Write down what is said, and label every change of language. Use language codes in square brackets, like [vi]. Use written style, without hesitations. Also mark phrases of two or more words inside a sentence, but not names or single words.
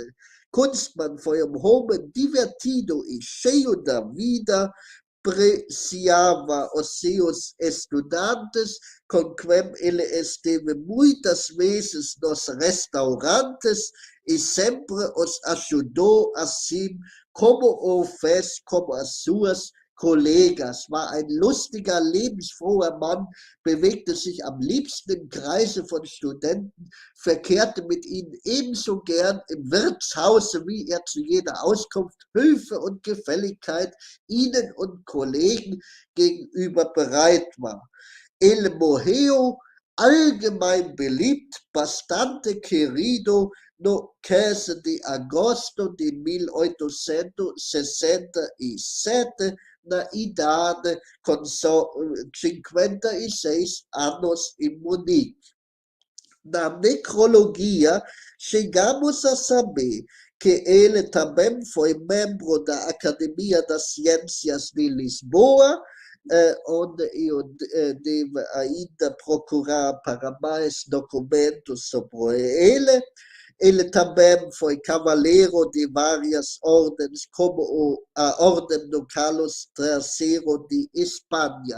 [pt] Kunstmann foi um homem divertido e cheio da vida, apreciava os seus estudantes, com quem ele esteve muitas vezes nos restaurantes e sempre os ajudou assim como o fez com as suas Kollegas, [de] war ein lustiger, lebensfroher Mann, bewegte sich am liebsten im Kreise von Studenten, verkehrte mit ihnen ebenso gern im Wirtshause, wie er zu jeder Auskunft, Hilfe und Gefälligkeit ihnen und Kollegen gegenüber bereit war. El Mojeo, allgemein beliebt, [pt] bastante querido, no 15 de agosto de 1867, na idade com 56 anos em Munique. Na necrologia, chegamos a saber que ele também foi membro da Academia das Ciências de Lisboa, onde eu devo ainda procurar para mais documentos sobre ele, Ele também foi cavaleiro de várias ordens, como a Ordem do Carlos III de Espanha.